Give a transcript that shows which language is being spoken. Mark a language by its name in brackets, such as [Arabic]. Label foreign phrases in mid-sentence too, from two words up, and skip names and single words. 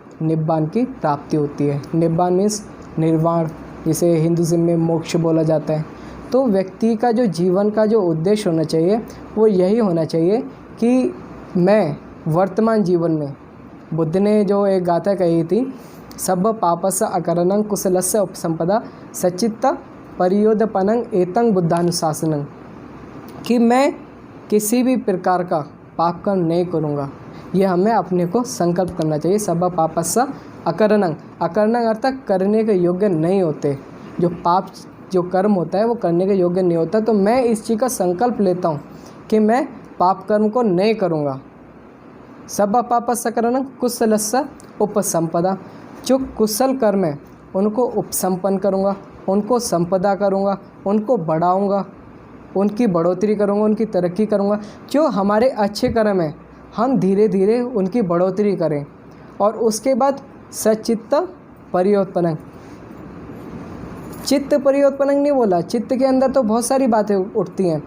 [Hindi] निब्बान की प्राप्ति होती है। निब्बान मीन्स निर्वाण, जिसे हिंदुज़्म में मोक्ष बोला जाता है। तो व्यक्ति का जो जीवन का जो उद्देश्य होना चाहिए वो यही होना चाहिए कि मैं वर्तमान जीवन में, बुद्ध ने जो एक गाथा कही थी, [Pali] सब पापस्य अकरणं कुशलस्य उपसंपदा सच्चित्त परियोदपनं एतं बुद्धानुशासनं, [Hindi] कि मैं किसी भी प्रकार का पाप कर्म नहीं करूँगा। ये हमें अपने को संकल्प करना चाहिए। [Pali] सब पापस्य अकरणं, अकरणं [Hindi] अर्थात करने के योग्य नहीं होते। जो पाप, जो कर्म होता है वो करने के योग्य नहीं होता। तो मैं इस चीज़ का संकल्प लेता हूँ कि मैं पाप कर्म को नहीं करूँगा। [Pali] सब पापस्य अकरणं कुशलस्य उपसंपदा, [Hindi] जो कुशल कर्म है उनको उपसंपन्न करूँगा, उनको संपदा करूँगा, उनको बढ़ाऊँगा, उनकी बढ़ोतरी करूँगा, उनकी तरक्की करूँगा। जो हमारे अच्छे कर्म हैं हम धीरे धीरे उनकी बढ़ोतरी करें। और उसके बाद [Pali] सचित्त परियोत्पन्न, चित्त परियोत्पन्न [Hindi] नहीं बोला, चित्त के अंदर तो बहुत सारी बातें उठती हैं।